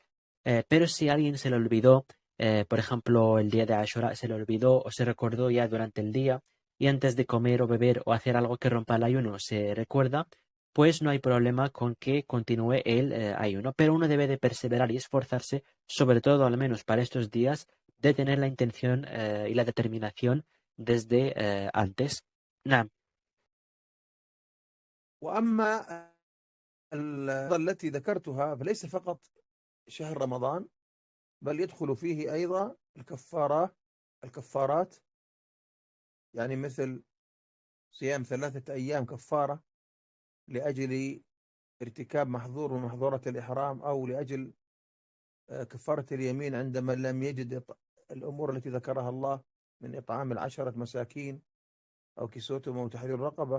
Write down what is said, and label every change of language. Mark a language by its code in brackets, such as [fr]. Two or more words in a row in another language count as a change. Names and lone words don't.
[es] Pero si a alguien se le olvidó, por ejemplo, el día de Ashura se le olvidó o se recordó ya durante el día y antes de comer o beber o hacer algo que rompa el ayuno se recuerda, pues no hay problema con que continúe el ayuno. Pero uno debe de perseverar y esforzarse, sobre todo al menos para estos días, de tener la intención y la determinación desde antes. [ar] نعم. وأما التي ذكرتها فليس فقط شهر رمضان، بل يدخل فيه أيضا الكفارات، يعني مثل صيام 3 أيام كفارة لأجل ارتكاب محظور من محظورات الإحرام، أو لأجل كفارة اليمين عندما لم يجد الأمور التي ذكرها الله من إطعام 10 مساكين أو كسوتهم أو تحرير رقبة.